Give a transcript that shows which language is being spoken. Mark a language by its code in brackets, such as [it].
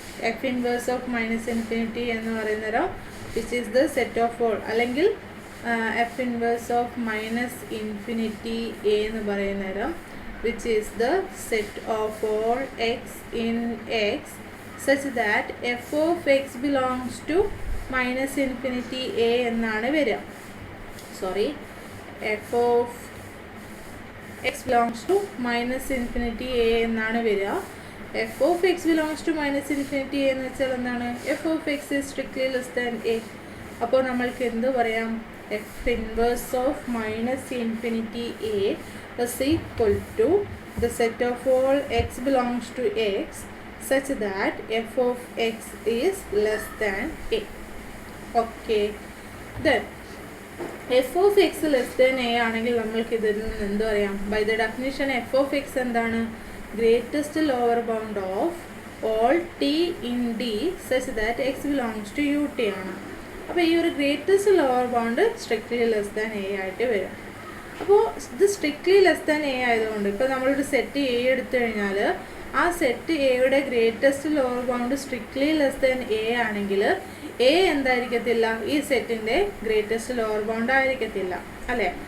[en] F inverse of -infinity [ml] എന്ന് പറയുന്നേരം [en] which is the set of all, [ml] അല്ലെങ്കിൽ [en] F inverse of -infinity A എന്ന് പറയുന്നേരം which is the set of all x in x such that f of x belongs to -infinity a [ml] എന്നാണ് വരിക. [en] sorry, f of x belongs to -infinity a [ml] എന്നാണ് വരിക. [en] f of x belongs to -infinity a [ml] എന്ന് വെച്ചാൽ എന്താണ്? [en] f of x is strictly less than a. [ml] അപ്പോൾ നമ്മൾക്ക് എന്ത് പറയാം? [en] f inverse of -infinity a is equal to the set of all x belongs to x such that f of x is less than a. Okay, then f of x less than a [ml] ആണെങ്കിൽ നമ്മൾക്ക് ഇതിൽ നിന്ന് എന്ത് പറയാം? [en] By the definition f of x [ml] എന്താണ്? [en] greatest lower bound of all t in D such that x belongs to ut [ml] ആണ്. അപ്പോൾ ഈ ഒരു greatest lower bound [en] strictly less than a [ml] ആയിട്ട് വരും. അപ്പോൾ ഇത് സ്ട്രിക്ട്ലി ലെസ് ദാൻ എ ആയതുകൊണ്ട് ഇപ്പോൾ നമ്മളൊരു സെറ്റ് എ എടുത്തു കഴിഞ്ഞാൽ ആ സെറ്റ് എയുടെ greatest lower bound strictly less than A ആണെങ്കിൽ എ എന്തായിരിക്കത്തില്ല, ഈ സെറ്റിൻ്റെ ഗ്രേറ്റസ്റ്റ് ലോവർ ബൗണ്ട് ആയിരിക്കത്തില്ല അല്ലേ.